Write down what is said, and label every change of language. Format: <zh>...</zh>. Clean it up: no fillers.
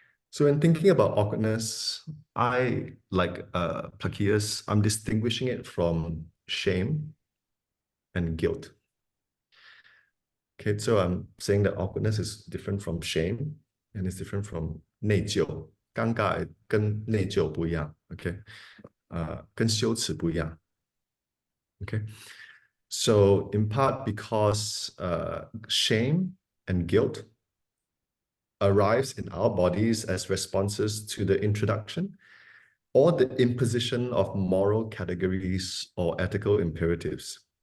<en>So in thinking about awkwardness, I, like Plakias, I'm distinguishing it from shame and guilt. Okay, so I'm saying that awkwardness is different from shame and it's different from 内疚。</en> <zh>尴尬跟内疚不一样 ，OK， 跟羞耻不一样 ，OK。</zh> <en>So in part because shame and guilt arrives in our bodies as responses to the introduction or the imposition of moral categories or ethical imperatives.</en>